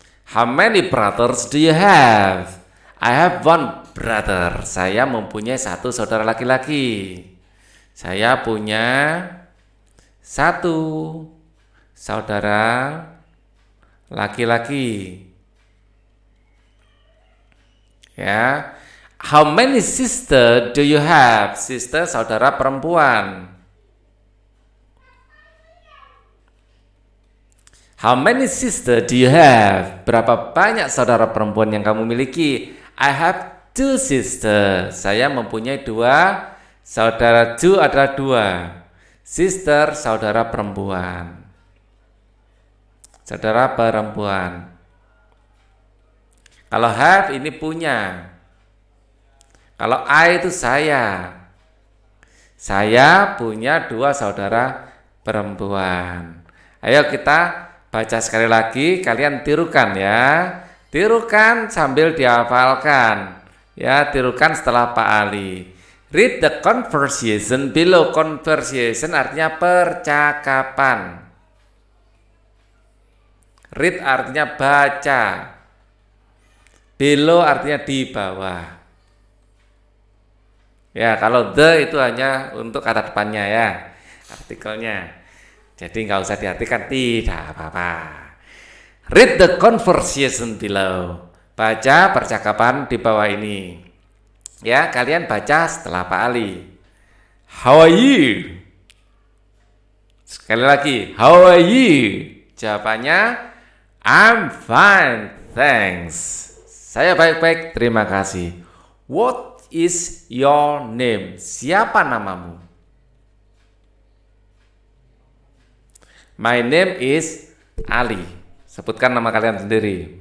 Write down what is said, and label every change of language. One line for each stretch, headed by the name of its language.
English: How many brothers do you have? I have one brother.
Indonesian: Saya mempunyai satu saudara laki-laki. Saya punya satu saudara laki-laki. Ya.
English: How many sister do you have? Sister
Indonesian: saudara perempuan.
English: How many sister do you have?
Indonesian: Berapa banyak saudara perempuan yang kamu miliki?
English: I have two sister.
Indonesian: Saya mempunyai dua saudara. Two adalah dua. Sister saudara perempuan. Saudara perempuan. Kalau have ini punya. Kalau I itu saya. Saya punya dua saudara perempuan. Ayo kita baca sekali lagi, kalian tirukan ya. Tirukan sambil dihafalkan. Ya, tirukan setelah Pak Ali.
English: Read the conversation below.
Indonesian: Conversation artinya percakapan. Read artinya baca. Below artinya di bawah. Ya, kalau the itu hanya untuk kata depannya ya, artikelnya. Jadi nggak usah diartikan, tidak apa-apa.
English: Read the conversation below.
Indonesian: Baca percakapan di bawah ini. Ya, kalian baca setelah Pak Ali.
English: How are you?
Indonesian: Sekali lagi,
English: how are you? Jawabannya, I'm fine, thanks.
Indonesian: Saya baik-baik, terima kasih.
English: What is your name?
Indonesian: Siapa namamu?
English: My name is Ali.
Indonesian: Sebutkan nama kalian sendiri.